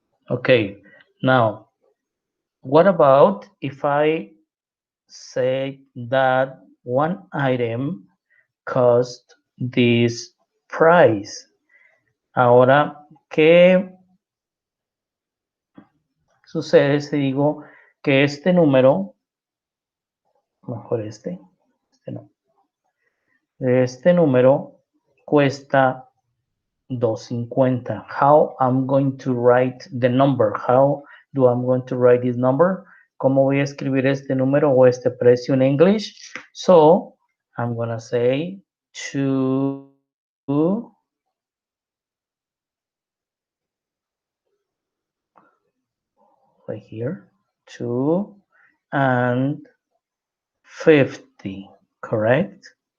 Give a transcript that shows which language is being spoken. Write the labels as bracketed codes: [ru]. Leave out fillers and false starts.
[en] Okay, now what about if I say that one item cost this price? [es] Ahora, ¿qué sucede si digo que este número, mejor este no, este número cuesta 2.50? [en] How I'm going to write the number? How do I'm going to write this number? [es] ¿Cómo voy a escribir este número o este precio en English? [en] So, I'm gonna say 2 right here, 2 and 50, correct?